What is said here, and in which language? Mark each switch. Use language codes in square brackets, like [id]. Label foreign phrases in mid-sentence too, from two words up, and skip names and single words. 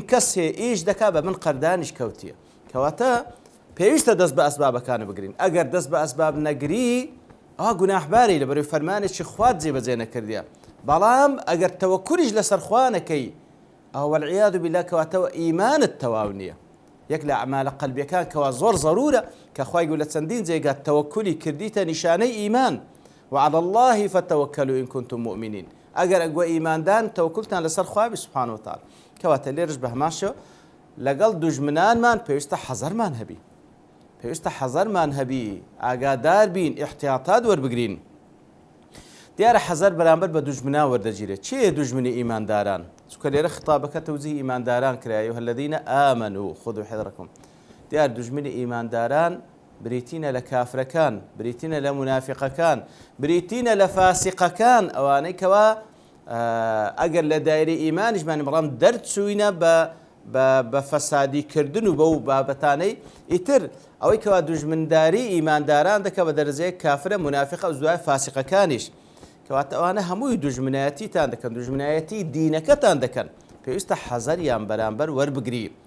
[ckb] کەس هەیە ئیش دەکا بە من قەردانیش کەوتیە کەواتە پێویستە دەست بە ئەسبابەکانە بگرین ئەگەر دەست بە ئەسباب نەگری ئەوە گوناحباری لەبەرەوەی فەرمانێکی خوات جێبەجێ نەکردیە بەڵام ئەگەر تەوەکولیش لەسەر خوا نەکەی ئەوە [ar] والعیاذ بالله [ckb] کەواتەوە ئیمانت تەواو نییە یەک لە ئەعمالە قەلبیەکان کەوا زۆر ضرورە کە خوای گەورە لە چەندین جێگا تەوەکولی کردیتە نیشانەی ئیمان [ar] وعلى الله فتوكلوا إن كنتم مؤمنين [ckb] ئەگەر ئەگوە ئیماندان تەوەکولتان لەسەر خوای [ar] سوبحانه وتعالى [ckb] کەواتە لێرش بە هەماشەوە لەگەڵ دوژمنانمان پێویستە حەزەرمان هەبی پێویستە حەزەرمان هەبی ئاگادار بین احتیاطات وەربگرین دیارە حەزەر بەرامبەر بە دوژمنا وەردەگیرێت چییە دوژمنی ئیمانداران چونکە لێرە خطابەکە تەوزیهی ئیمانداران کرا [ar] ئەیها الذین آمنوا خذوا حذرکم [ckb] دیار دوژمنی ئیمانداران بریتینە لە کافرەکان بریتینە لە منافقەکان بریتینە لە فاسقەکان ئەوانەی کەوا ئەگەر لە دایرەی ئیمانیشمان بەڵام دەرچووینە بە فەسادیکردن و بەو بابەتانەی ئیتر ئەوەی کەوا دوژمنداری ئیمانداران دەکە بە دەرەجەیەک کافرە منافقە و دوای فاسقەکانیش کەواتە ئەوانە هەمووی دوژمنایەتیتان دەکەن دوژمنایەتی دینەکەتان دەکەن پێویستە حەزەریان بەرامبەر وەربگری